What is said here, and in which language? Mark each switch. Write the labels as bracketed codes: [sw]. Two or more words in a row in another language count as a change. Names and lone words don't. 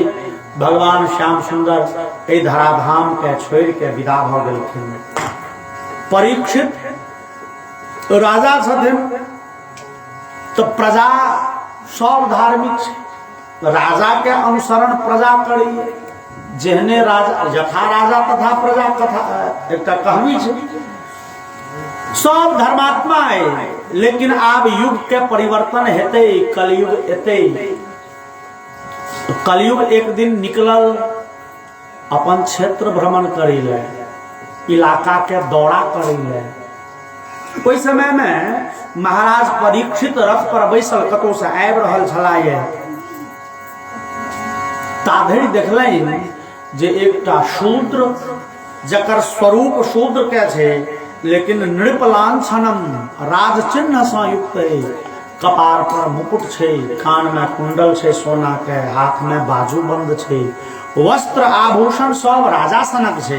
[mai] भगवान श्याम सुंदर ए धराधाम के छोड़ के विदा भ गेलखिन। परीक्षित राजा छथिन तो प्रजा सब धार्मिक छै। राजा के अनुसरण प्रजा करी। जेहने राजा [sa] यथा राजा तथा प्रजा [mai] कथा एक कहवी छै। सब धर्मात्मा है, लेकिन आब युग के परिवर्तन हेते, कलयुग एते। कलयुग एक दिन निकलल अपन क्षेत्र भ्रमण करी ले, इलाका के दौरा करी ले। ओहि समय में महाराज परीक्षित रथ पर बैसल कतौ से आबि रहल छलाह। ताधरि देखलनि जे एकटा शूद्र जकर स्वरूप शूद्र के छै, लेकिन नृपलांछनम राज चिन्ह से युक्त है। कपार पर मुकुट छै, कान में कुंडल छै सोना के, हाथ में बाजू बंद छै, वस्त्र आभूषण सब राजा सनक छै।